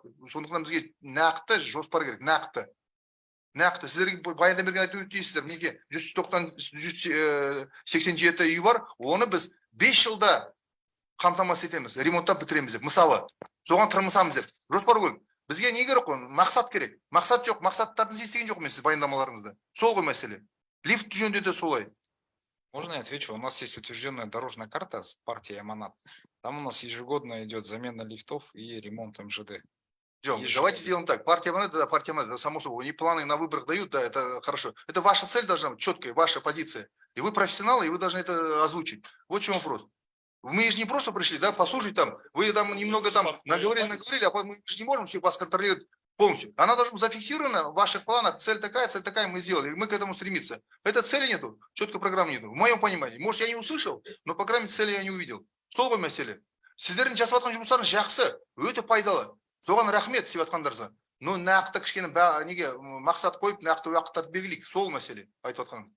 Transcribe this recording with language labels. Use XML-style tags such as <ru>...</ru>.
<kk>Сондықтан бізге нақты жоспар керек, нақты. Сіздерге баянда берген айтып өтесіздер, неге 187 үй бар, оны біз 5 жылда қамтамасыз етеміз, ремонттап бітіреміз деп. Мысалы, соған тырмысамыз деп. Жоспар керек. Бізге не керек қой? Мақсат керек. Мақсат жоқ, мақсаттарды естіген жоқ мен сіз баяндамаларыңызда. Сол ғой мәселе. Лифт жөнінде де солай.</kk> <ru>Можно я отвечу? У нас есть утвержденная дорожная карта с партией Аманат. Там у нас ежегодно идет замена лифтов и ремонт МЖД. Давайте сделаем так. Партия Аманат, да, партия Аманат, само собой. Они планы на выборах дают, да, это хорошо. Это ваша цель должна быть, четкая, ваша позиция. И вы профессионалы, и вы должны это озвучить. Вот в чем вопрос. Мы же не просто пришли, да, послушать там. Вы там немного там наговорили, а мы же не можем всех вас контролировать полностью. Она должна быть зафиксирована в ваших планах. Цель такая, мы сделали. И мы к этому стремимся. Это цели нету, четкой программы нету. В моем понимании. Может, я не услышал, но, по крайней мере, цели я не увидел.</ru> <kk>Сол мәселе. Сіздердің жасап жатқан жұмыстарыңыз жақсы, өте пайдалы. Соған рахмет сеп жатқандарыңызға. Но нақты кішкене неге мақсат қойып, нақты уақыттарды белгілейік. Сол мәселе айтып жатқан.</kk>